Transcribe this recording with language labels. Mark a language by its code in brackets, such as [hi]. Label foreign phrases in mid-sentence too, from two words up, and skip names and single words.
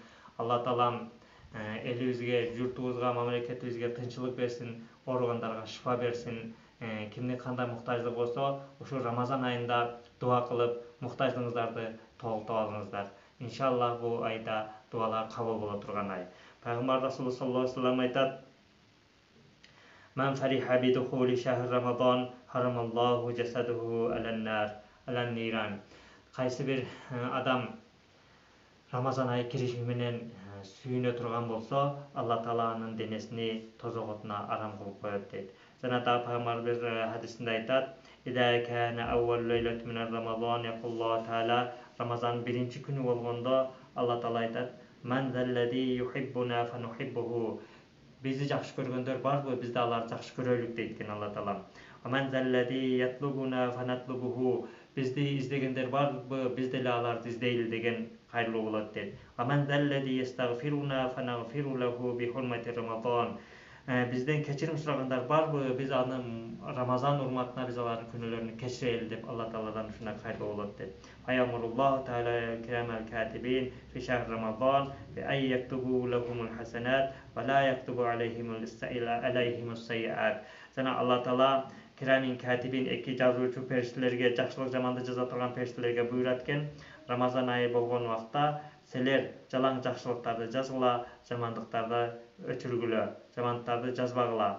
[ky] Алла Таалам элибизге, журтубузга, мамлекетибизге тынччылык берсин, ооругандарга шифа берсин. Кимде кандай муктаждыгы болсо, ушул Рамазан айында дуа кылып, муктаждыгыңыздарды толуктап алыңыздар. Иншалла бул айда дуалар кабыл боло турган ай. Пайгамбар Расул [ar] صلى الله عليه وسلم [ky] айтат: [ar] "من فرح بدخول شهر رمضان حرم الله جسده على النيران." [ky] Кайсы бир адам Рамазан айы кириши менен сүйүнө турган болсо, Алла Таала анын денесини тозок отуна арам кылып коет дейт. Жана да пайгамбар бир хадисинде айтат: [ar] "إذا كان أول ليلة من رمضان يقول الله تعالى." [ky] Рамазан биринчи күнү болгондо Алла Таала айтат: [ar] "من الذي يحبنا فنحبه." [ky] Бизди жакшы көргөндөр барбы? Биз да аларды жакшы көрөлүк дейт экен Алла Таала. [ar] "من الذي يطلبنا فنطلبه." [ky] Бизди издегендер барбы? Биз деле аларды издейли деген кайрылуу болот дейт. [ar] "من الذي يستغفرنا فنغفر له بحرمة رمضان." [ky] Бизден кечирим сурагандар барбы? Биз анын Рамазан урматына биз алардын күнөөлөрүн кечирели деп Алла Тааладан ушундай кайрылуу болот дейт. [ar] فيأمر الله تعالى الكرام الكاتبين في شهر رمضان بأن يكتبوا لهم الحسنات ولا يكتبوا عليهم السيئات. [ky] Жана Алла Таала [ar] كراما كاتبين [ky] эки жазуучу периштелерге, жакшылык жаманды жаза турган периштелерге буйрат экен: Рамазан айы болгон убакта силер жалаң жакшылыктарды жазгыла, жамандыктарды өчүргүлө, жамандыктарды жазбагыла.